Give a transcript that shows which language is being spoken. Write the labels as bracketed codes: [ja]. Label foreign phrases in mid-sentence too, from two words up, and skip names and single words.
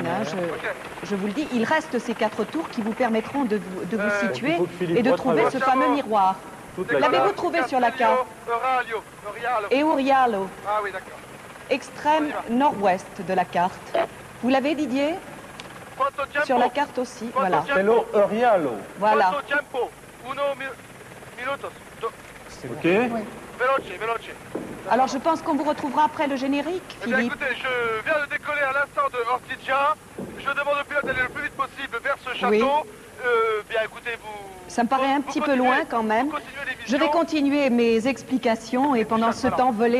[fr] Hein, je vous le dis, il reste ces 4 tours qui vous permettront de vous situer il faut que Philippe et de trouver retraverse ce fameux miroir. toute la L'avez-vous carte. trouvé sur la carte? Eurialo, Ah oui, d'accord. extrême nord-ouest de la carte. Vous l'avez, Didier? [it] Quanto tempo? [fr] Sur la carte aussi, voilà. Castello Eurialo. Voilà. [it] Quanto tempo? Minutos. [fr] Ok. [it] Veloce, veloce. [fr] Alors je pense qu'on vous retrouvera après le générique, Eh bien Philippe. écoutez, je viens de décoller à l'instant de Ortigia. Je demande au pilote d'aller le plus vite possible vers ce château. Oui. Bien écoutez, vous... Ça me paraît un petit peu continuez- loin quand même. vous continuez les Je vais visions. continuer mes explications et pendant ce temps, voler